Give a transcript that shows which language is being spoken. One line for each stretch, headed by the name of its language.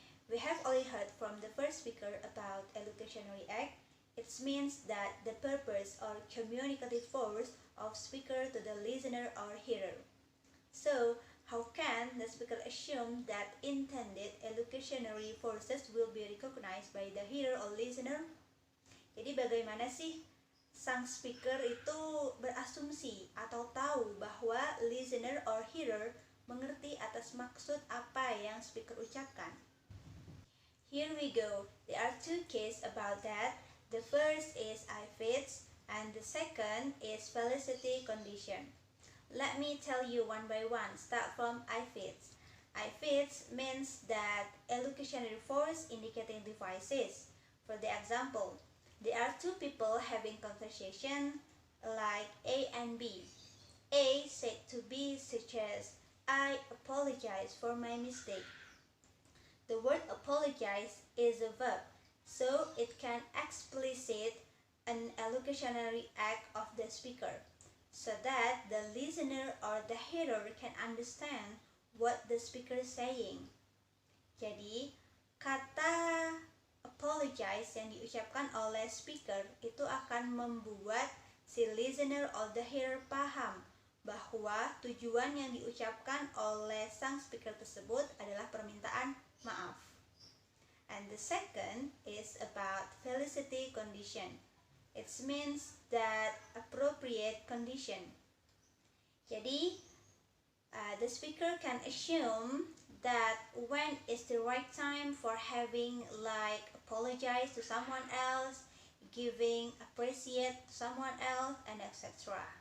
English: We have already heard from the first speaker about Elocutionary Act. It means that the purpose or communicative force of speaker to the listener or hearer. So, how can the speaker assume that intended elocutionary forces will be recognized by the hearer or listener?
Indonesian: Jadi bagaimana sih sang speaker itu berasumsi atau tahu bahwa
English: listener or hearer
Indonesian: mengerti atas maksud apa yang speaker ucapkan?
English: Here we go. There are two cases about that. The first is I fits and the second is felicity condition. Let me tell you one by one. Start from I fits. I fits means that elocutionary force indicating devices. For the example, there are two people having conversation like A and B. A said to B such as, "I apologize for my mistake." The word apologize is a verb, so it can explicit an allocutionary act of the speaker, so that the listener or the hearer can understand what the speaker is saying.
Indonesian: Jadi, kata apologize yang diucapkan oleh speaker itu akan membuat si
English: listener or the hearer
Indonesian: paham bahwa tujuan yang diucapkan oleh sang speaker tersebut adalah permintaan maaf.
English: And the second is about felicity condition. It means that appropriate condition. Jadi, the speaker can assume that when is the right time for having like apologize to someone else, giving appreciate to someone else, and etc.